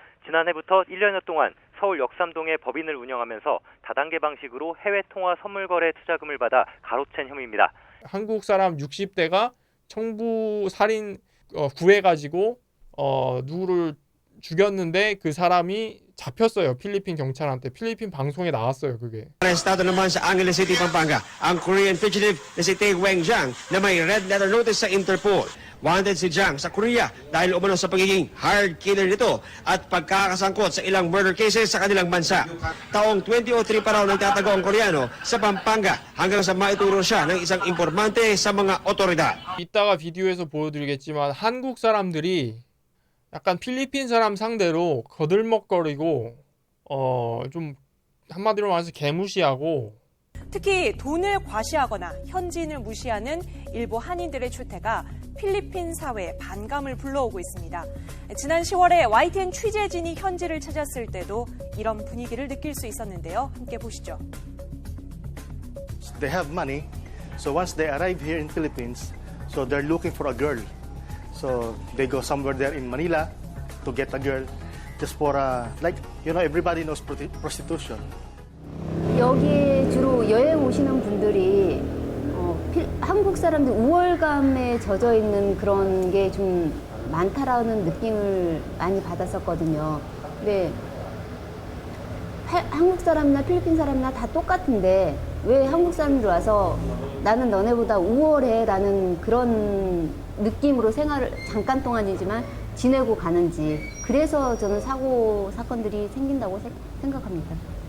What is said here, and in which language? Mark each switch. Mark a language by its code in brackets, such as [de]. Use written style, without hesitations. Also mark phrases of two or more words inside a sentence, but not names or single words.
[ko] 지난해부터 1년여 동안 서울 역삼동에 법인을 운영하면서 다단계 방식으로 해외 통화 선물 거래 투자금을 받아 가로챈 혐의입니다. 한국 사람 60대가 청부 살인 구해가지고 누구를 죽였는데 그 사람이 잡혔어요. 필리핀 경찰한테. 필리핀 방송에 나왔어요, 그게. [tl] Arestado naman sa Angeles City, Pampanga, ang Korean fugitive na si Tae Weng Jiang na may [en] red letter notice [tl] sa Interpol. Wanted si Jiang sa Korea dahil umano sa pagiging [en] hired killer [tl] nito at pagkakasangkot sa ilang [en] murder cases [tl] sa kanilang bansa. Taong 2003 pa raw nagtatago ang Koreano sa Pampanga hanggang sa maituro siya ng isang informante sa mga otoridad. [ko] 이따가 비디오에서 보여드리겠지만 한국 사람들이 약간 필리핀 사람 상대로 거들먹거리고 좀 한마디로 말해서 개무시하고 특히 돈을 과시하거나 현지인을 무시하는 일부 한인들의 출퇴가 필리핀 사회에 반감을 불러오고 있습니다. 지난 10월에 YTN 취재진이 현지를 찾았을 때도 이런 분위기를 느낄 수 있었는데요. 함께 보시죠. [en] They have money, so once they arrive here in Philippines, so they're looking for a girl. So they go somewhere there in Manila to get a girl, just for everybody knows prostitution. [ko] 여기에 주로 여행 오시는 분들이 한국 사람들 우월감에 젖어 있는 그런 게 좀 많다라는 느낌을 많이 받았었거든요. 근데 한국 사람이나 필리핀 사람이나 다 똑같은데 왜 한국 사람들 와서 나는 너네보다 우월해라는 그런 느낌으로 생활을 잠깐 동안이지만 지내고 가는지, 그래서 저는 사건들이 생긴다고 생각합니다.